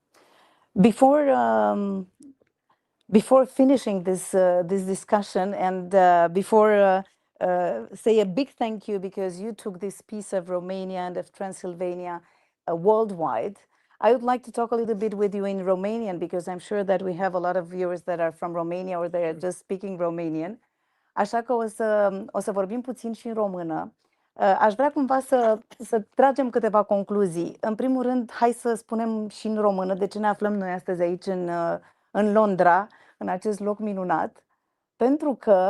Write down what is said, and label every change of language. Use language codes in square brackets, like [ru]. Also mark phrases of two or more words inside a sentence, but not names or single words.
[en] Before finishing this discussion, and before say a big thank you, because you took this piece of Romania and of Transylvania worldwide, I would like to talk a little bit with you in Romanian, because I'm sure that we have a lot of viewers that are from Romania or they are just speaking Romanian. [ro] Așa că o să vorbim puțin și în română. Aș vrea cumva să tragem câteva concluzii. În primul rând, hai să spunem și în română de ce ne aflăm noi astăzi aici în Londra, în acest loc minunat. Pentru că